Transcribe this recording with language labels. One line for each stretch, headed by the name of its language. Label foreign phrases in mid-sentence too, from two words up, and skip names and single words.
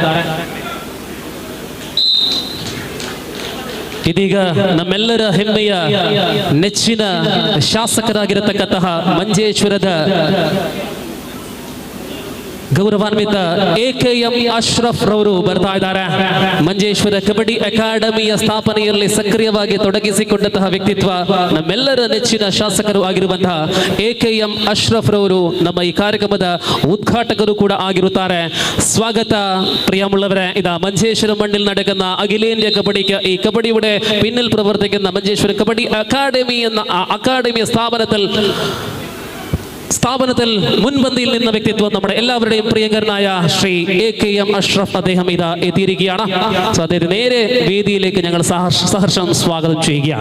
Kannada: ಇದೀಗ ನಮ್ಮೆಲ್ಲರ ಹೆಮ್ಮೆಯ ನೆಚ್ಚಿನ ಶಾಸಕರಾಗಿರತಕ್ಕಂತಹ ಮಂಜೇಶ್ವರದ ಗೌರವಾನ್ವಿತ AKM ಅಶ್ರಫ್ ರವರು ಬರ್ತಾ ಇದ್ದಾರೆ. ಮಂಜೇಶ್ವರ ಕಬಡ್ಡಿ ಅಕಾಡೆಮಿಯ ಸ್ಥಾಪನೆಯಲ್ಲಿ ಸಕ್ರಿಯವಾಗಿ ತೊಡಗಿಸಿಕೊಂಡಂತಹ ವ್ಯಕ್ತಿತ್ವ, ನಮ್ಮೆಲ್ಲರ ನೆಚ್ಚಿನ ಶಾಸಕರು ಆಗಿರುವಂತಹ AKM ಅಶ್ರಫ್ ರವರು ನಮ್ಮ ಈ ಕಾರ್ಯಕ್ರಮದ ಉದ್ಘಾಟಕರು ಕೂಡ ಆಗಿರುತ್ತಾರೆ.
Malayalam: സ്വാഗത പ്രിയമുള്ളവരെ. ഇതാ മഞ്ചേശ്വരം മണ്ണിൽ നടക്കുന്ന അഖിലേന്ത്യാ കബഡിക്ക് ഈ കബഡിയുടെ പിന്നിൽ പ്രവർത്തിക്കുന്ന മഞ്ചേശ്വരം കബഡി അക്കാദമി എന്ന അക്കാദമിയ സ്ഥാപനത്തിൽ മുൻപന്തിയിൽ നിന്ന വ്യക്തിത്വം നമ്മുടെ എല്ലാവരുടെയും പ്രിയങ്കരനായ ശ്രീ AKM അഷ്റഫ് അദ്ദേഹം ഇതാ എത്തിയിരിക്കുകയാണ്. സോ അദ്ദേഹത്തെ നേരെ വേദിയിലേക്ക് ഞങ്ങൾ സഹർഷം സ്വാഗതം ചെയ്യുകയാണ്.